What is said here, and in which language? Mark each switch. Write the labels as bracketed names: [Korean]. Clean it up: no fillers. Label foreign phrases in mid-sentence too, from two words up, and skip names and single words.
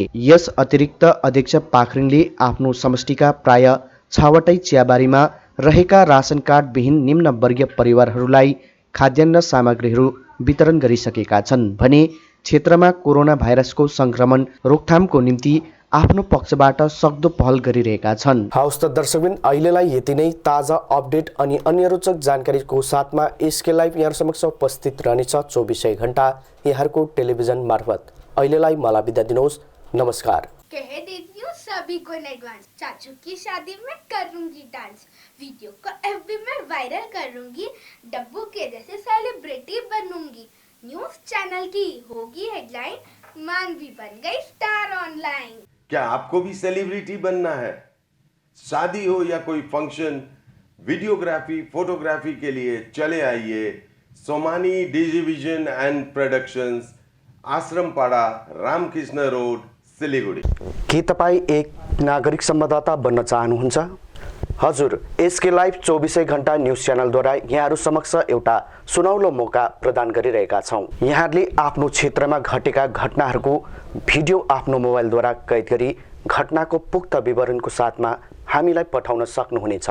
[Nepali] यस अतिरिक्त अध्यक्ष पाखरिङले आफ्नो समष्टिका प्राय 6वटै चियाबारीमा रहेका रासन कार्ड विहीन निम्न वर्गीय परिवारहरूलाई खाद्यान्न सामग्रीहरू वितरण गरिसकेका छन् भने क्षेत्रमा कोरोना भाइरसको संक्रमण रोकथामको निम्ति आफ्नो पक्षबाट सक्दो पहल गरिरहेका छन्। हवस् त दर्शकबिन, अहिलेलाई यति नै। ताजा अपडेट अनि अन्य रोचक जानकारीको साथमा एसके लाइभ यहाँ समक्ष उपस्थित रहनेछ 24 घण्टा यहाँको टेलिभिजन मार्फत। अहिलेलाई मलाई बिदा दिनुहोस्। नमस्कार। [Hindi] कह देती हूँ सभी को [English] in advance, [Hindi] चाचू की शादी में करूंगी डांस, वीडियो को एफबी में वायरल करूंगी, डब्बू के जैसे सेलिब्रिटी बनूंगी, [English] news channel [Hindi] की होगी हेडलाइन, मान भी बन गई [English] star online. [Hindi] क्या आपको भी सेलिब्रिटी बनना है? शादी हो या कोई फंक्शन, वीडियोग्राफी, फोटोग्राफी के लिए चले आइए सोमानी डिजिविजन एंड प्रोडक्शंस, आश्रमपाड़ा, रामकृष्ण रोड, सिलीगुडी। [Nepali] के तपाईँ एक नागरिक संवाददाता बन्न चाहनुहुन्छ? हजुर, एसके लाइभ 24 घण्टा न्युज च्यानलद्वारा यहाँहरू समक्ष एउटा सुनौलो मौका प्रदान गरिरहेका छौँ। यहाँहरूले आफ्नो क्षेत्रमा घटेका घटनाहरूको भिडियो आफ्नो मोबाइलद्वारा कैद गरी घटनाको पुख्त विवरणको साथमा हामीलाई पठाउन सक्नुहुनेछ।